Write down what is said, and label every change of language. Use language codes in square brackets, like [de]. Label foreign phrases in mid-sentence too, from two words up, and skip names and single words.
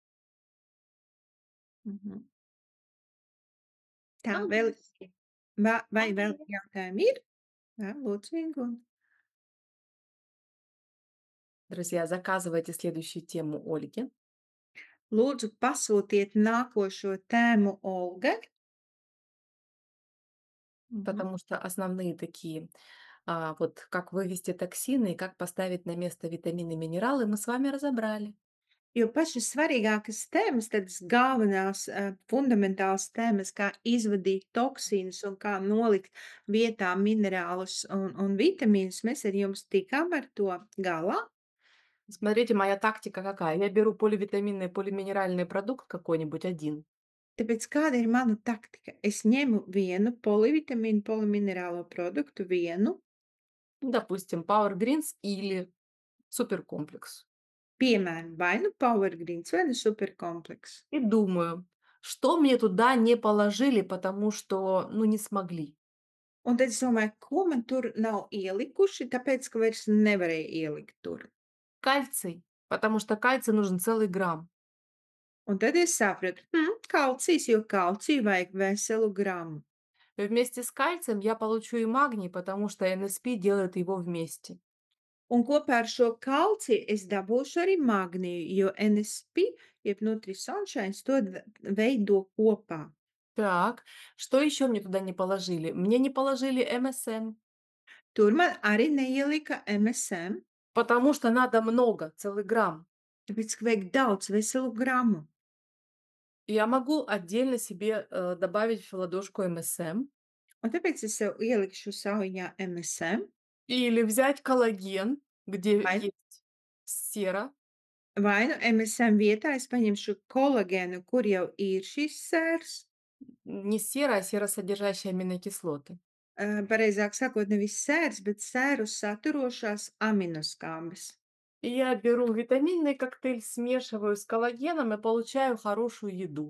[lv] Mhm. Tā, vēl Paldies! vai Man vēl ir. jautājumi ir? Jā, lūdzu, Ingūna. [ru] Друзья, заказывайте следующую тему Ольги. [lv] Lūdzu, pasūtiet nākošo tēmu Olgai. Mhm. [ru] Потому что основные такие, вот как вывести токсины и как поставить на место витамины и минералы, мы с вами разобрали. [lv] Jo pašas svarīgākās tēmas, tādas galvenās, fundamentālas tēmas, kā izvadīt toksīnus un kā nolikt vietā minerālus un vitamīnus, mēs ar jums tikām ar to galā. [ru] Смотрите, моя тактика какая. Я беру поливитаминный, полиминеральный продукт какой-нибудь один. [lv] Tāpēc kāda ir mana taktika? Es ņemu vienu polivitamīnu, poliminerālo produktu, vienu, [ru] Ну, допустим, Power Greens или суперкомплекс. [lv] piemēram, vai nu Power Greens vai nu superkomplekss. [ru] И думаю, что мне туда не положили, потому что, ну, не смогли. [lv] Un tad es domāju, ko man tur nav ielikuši, tāpēc, ka vairs nevarēja ielikt tur. [ru] Кальций, потому что кальций нужен целый грамм. [lv] Un tad es sapratu, kalcijs, jo kalciju vajag veselu gramu. [ru] Вместе с кальцием я получу и магний, потому что NSP делает его вместе. [lv] Un kopā ar šo kalciju es dabūšu arī magniju, jo NSP, jeb Nutrisunshine, to veido kopā. [ru] Так, что еще мне туда не положили? Мне не положили МСМ, [lv] Tur man arī neielika MSM, [ru] потому что надо много, целый грамм. [lv] tāpēc, ka vajag daudz veselu gramu. [ru] Я могу отдельно себе добавить в ладошку МСМ [lv] Un tāpēc es sev ielikšu saujiņā MSM, [ru] или взять коллаген, где [lv] vai, [ru] есть сера, [lv] vai nu MSM vietā es paņemšu kolagēnu, kur jau ir šis sērs. [ru] не сера, а серосодержащие аминокислоты. [lv] Pareizāk sakot, nevis sērs, bet sēru saturošās aminoskābes. [ru] И я беру витаминный коктейль, смешиваю с коллагеном и получаю хорошую еду.